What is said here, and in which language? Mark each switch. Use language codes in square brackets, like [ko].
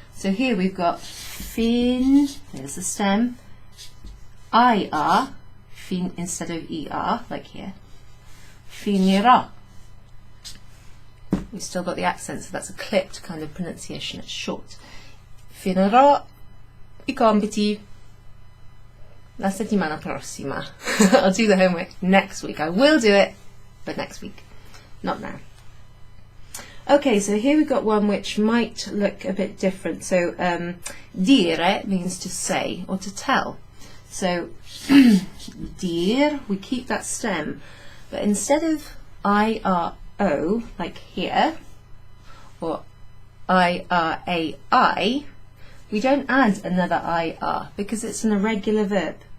[en] So here we've got fin, there's the stem, IR, fin instead of ER, like here. Finirò. We've still got the accent, so that's a clipped kind of pronunciation, it's short. [it] Finirò I compiti la settimana prossima. [en] I'll do the homework next week. I will do it, but next week, not now. Okay, so here we've got one which might look a bit different. So dire means to say or to tell. So dir, we keep that stem, but instead of I-R-O, like here, or I-R-A-I, we don't add another I-R because it's an irregular verb.